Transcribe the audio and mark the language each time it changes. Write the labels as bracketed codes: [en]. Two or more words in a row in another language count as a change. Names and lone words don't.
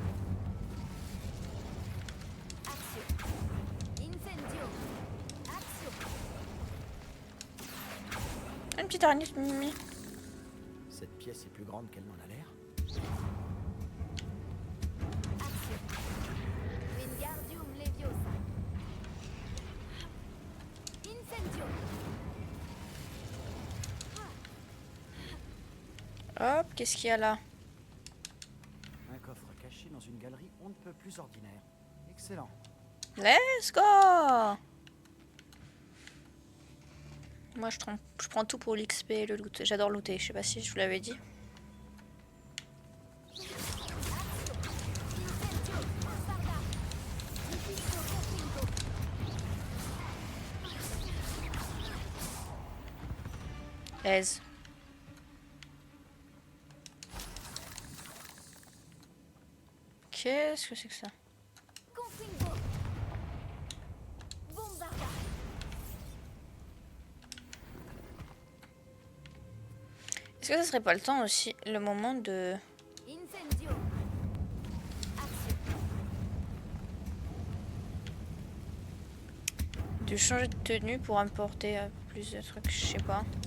[fr] Action. Incendio. Action. Une petite araignée de Mimi. Cette pièce est plus grande qu'elle n'en a l'air. Action. Wingardium Leviosa. Incendio. Hop, qu'est-ce qu'il y a là? Un coffre caché dans une galerie on ne peut plus ordinaire. Excellent. [en] Let's go! [fr] Moi, je prends tout pour l'XP et le loot. J'adore looter. Je sais pas si je vous l'avais dit. Aise. Qu'est-ce que c'est que ça? Confringo. Bombarda. Est-ce que ça serait pas le temps aussi, le moment de... Incendio. Action. de changer de tenue pour importer plus de trucs, je sais pas.